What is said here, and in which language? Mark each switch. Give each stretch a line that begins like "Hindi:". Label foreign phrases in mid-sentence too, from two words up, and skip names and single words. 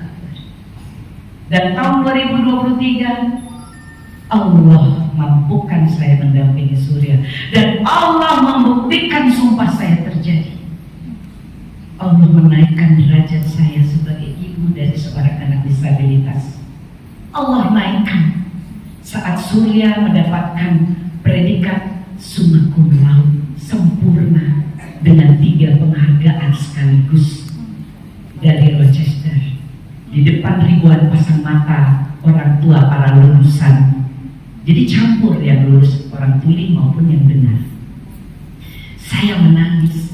Indonesian: Dan tahun 2023 Allah mampukan saya mendampingi Surya, dan Allah membuktikan sumpah saya terjadi. Allah menaikkan derajat saya sebagai ibu dari seorang anak disabilitas. Allah naikkan saat Surya mendapatkan predikat
Latin: summa cum laude
Indonesian: sempurna dengan 3 penghargaan sekaligus dari Rochester. Di depan ribuan pasang mata orang tua para lulusan. Jadi campur yang lulus orang tuli maupun yang dengar. Saya menangis.